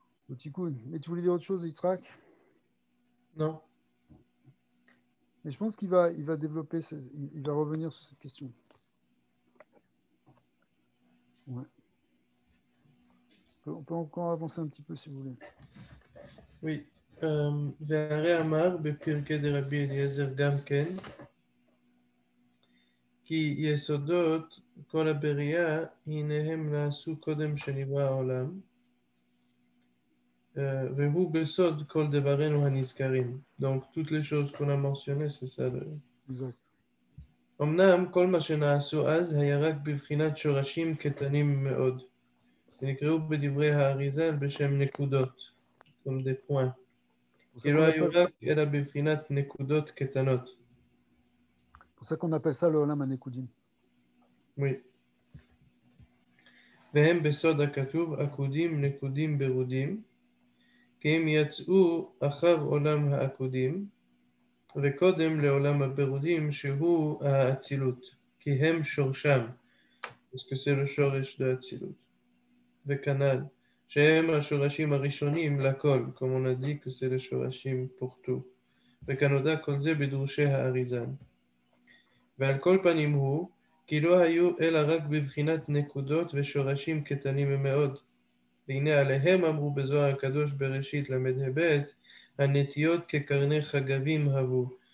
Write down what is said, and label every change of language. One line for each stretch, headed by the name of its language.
French: Au tikkun. Mais tu voulais dire autre chose, Yitzhak? Non. Mais je pense il va développer, il va revenir sur cette question. Ouais. On peut encore avancer un petit peu si vous voulez. Oui.
Hebrew: והרי אמר בפרקי דרבי אליעזר גם כן, כי יסודות כל הבריאה הנה הם נעשו קודם שנברא העולם, והוא בסוד כל דברינו הנזכרים.
French: Donc toutes les choses qu'on a mentionnées, c'est ça. Exact.
Hebrew: אמנם כל מה שנעשו אז היה רק בבחינת שורשים קטנים מאוד, שנקראו בדברי האריז"ל בשם נקודות,
French: comme des points.
Hebrew: כי לא היו רק אלא בבחינת נקודות קטנות.
French: C'est pour ça qu'on appelle ça le Olam HaNekudim. Oui.
Hebrew: והם בסוד הכתוב עקודים נקודים ברודים, כי הם יצאו אחר עולם העקודים, וקודם לעולם הבירודים שהוא האצילות, כי הם שורשם,
French: parce que c'est le
Hebrew: שורש דאצילות. וכנ"ל, שהם השורשים הראשונים לכל,
French: comme on a dit que c'est le שורשים pour tout.
Hebrew: וכנודע כל זה בדרושי האריז"ל. ועל כל פנים הוא, כי לא היו אלא רק בבחינת נקודות ושורשים קטנים מאוד. והנה עליהם אמרו בזוהר הקדוש בראשית ל"ה, הנטיות כקרני חגבים הבו.